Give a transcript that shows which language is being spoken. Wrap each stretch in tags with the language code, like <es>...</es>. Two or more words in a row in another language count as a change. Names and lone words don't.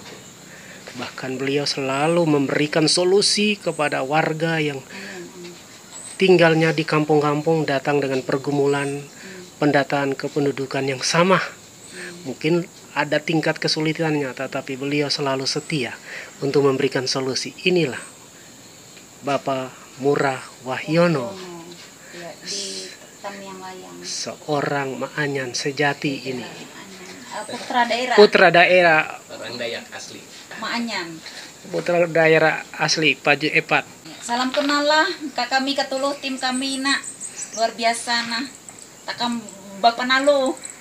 <id>Bahkan beliau selalu memberikan solusi kepada warga yang tinggalnya di kampung-kampung datang dengan pergumulan pendataan kependudukan yang sama. Mungkin ada tingkat kesulitannya, tetapi beliau selalu setia untuk memberikan solusi. Inilah Bapak Mura Wahyono, Di Tamiang Layang. seorang Maanyan sejati ini. Putra daerah Orang Dayak asli. Maanyan. Putra daerah asli Paju Epat. Salam kenal lah kami ketuluh tim kami nak luar biasa nah takam Bapak Nalu.</id>